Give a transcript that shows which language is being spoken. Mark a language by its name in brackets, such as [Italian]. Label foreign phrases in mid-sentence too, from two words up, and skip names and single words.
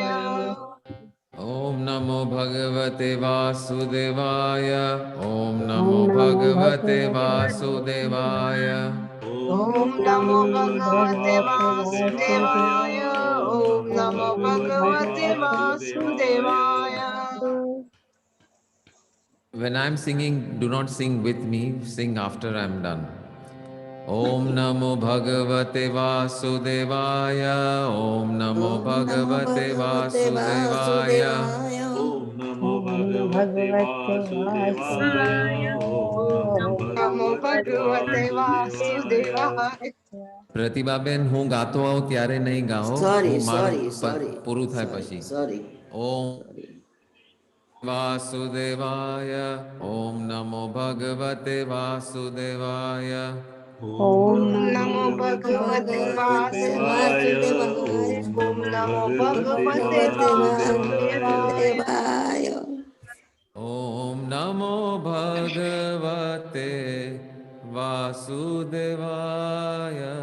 [Sanskrit] ओम नमो भगवते वासुदेवाय। ओम नमो भगवते वासुदेवाय। ओम नमो भगवते वासुदेवाय। ओम नमो भगवते वासुदेवाय। [English] When I'm singing, do not sing with me, sing after I'm done. [Sanskrit] ओम नमो भगवते वासुदेवाय. ओम नमो भगवते वासुदेवाय. ओम नमो भगवते वासुदेवाय. ओम नमो नमो Bhagavate भगवते Vasudevaya. वासुदेवाय। [Gujarati] પ્રતિભાબેન હું ગાતો આવું ત્યારે નહીં ગાઓ, હું મારું પૂરું થાય પછી. [Sanskrit] ओम वासुदेवाय. ओम नमो भगवते वासुदेवाय. Om ओम Namo नमो Bhagavate भगवते Vasudevaya. वासुदेवाय। Om ओम Namo नमो Bhagavate भगवते वासुदेवाय। Vasudevaya. ओम नमो भगवते वासुदेवाय.